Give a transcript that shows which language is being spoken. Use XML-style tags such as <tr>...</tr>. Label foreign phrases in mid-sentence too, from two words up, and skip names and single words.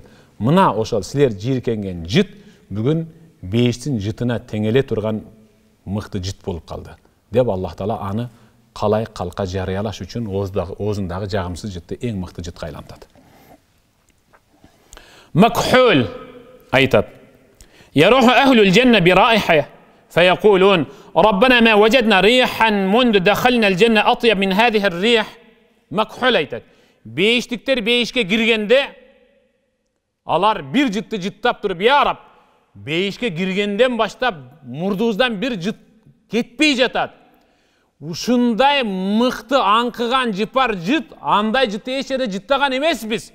<ky>Мына ошол силер жийиркенген жыт бүгүн бейиштин жытына теңеле турган мыкты жыт болуп калды деп Аллах Таала аны калай калка жарыялаш үчүн оозундагы жагымсыз жытты эң мыкты жытка айлантат.</ky> <ar>Макхул айтат: "يروح أهل الجنة برائحة فيقولون ربنا ما وجدنا ريحا منذ دخلنا الجنة أطيب من هذه الريح."</ar> <ky>Макхул айтат: бейиштиктер бейишке киргенде алар бир жытты жыттап туруп, "Я Раб, бейишке киргенден баштап мурдубуздан бир жыт кетпей жатат. Ушундай мыкты аңкыган жыпар жыт, андай жытты эч жерде жыттаган эмеспиз.</ky>